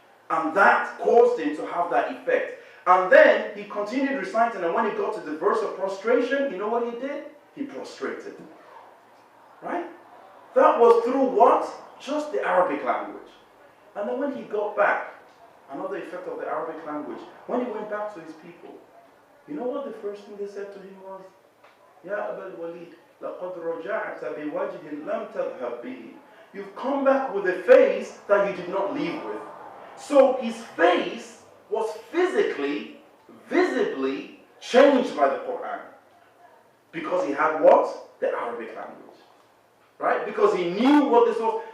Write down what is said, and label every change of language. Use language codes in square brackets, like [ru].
[en] And that caused him to have that effect. And then he continued reciting, and when he got to the verse of prostration, you know what he did? He prostrated. Right? That was through what? Just the Arabic language. And then when he got back, another effect of the Arabic language, when he went back to his people, you know what the first thing they said to him was? [ar] Ya Abul Walid, لَقَدْ رَجَعْتَ بِوَجْهٍ لَمْ تَذْهَبْ بِهِ. [en] You've come back with a face that you did not leave with. So his face was physically, visibly changed by the Qur'an. Because he had what? The Arabic language. Right? Because he knew what this was.